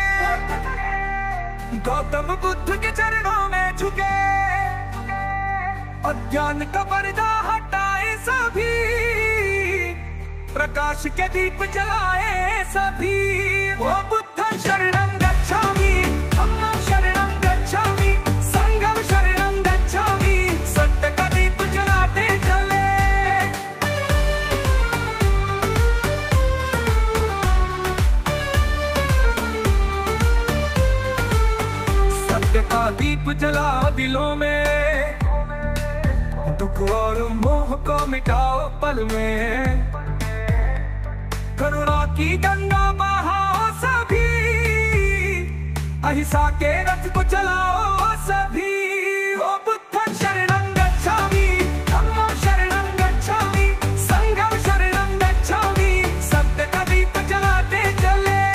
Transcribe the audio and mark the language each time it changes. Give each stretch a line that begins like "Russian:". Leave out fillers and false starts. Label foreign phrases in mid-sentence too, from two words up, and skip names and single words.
Hindi: गौतम बुद्ध के चरणों में झुके। अज्ञान का पर्दा हटाए सभी, प्रकाश के दीप जलाए सभी।
Pali: वो बुद्ध शरणं गच्छामि, धम्मं शरणं गच्छामि, संघं शरणं गच्छामि।
Hindi: सत्य का दीप जलाते चले। का दीप जला दिलों में, दुख और मोह को मिटाओ पल में। करुणा की गंगा बहाओ सभी, अहिंसा के रथ को चलाओ सभी।
Pali: ओ बुद्ध शरणं गच्छामि, धम्मं शरणं गच्छामि, संघं शरणं गच्छामि।
Hindi: सत्य का दीप जलाते चले।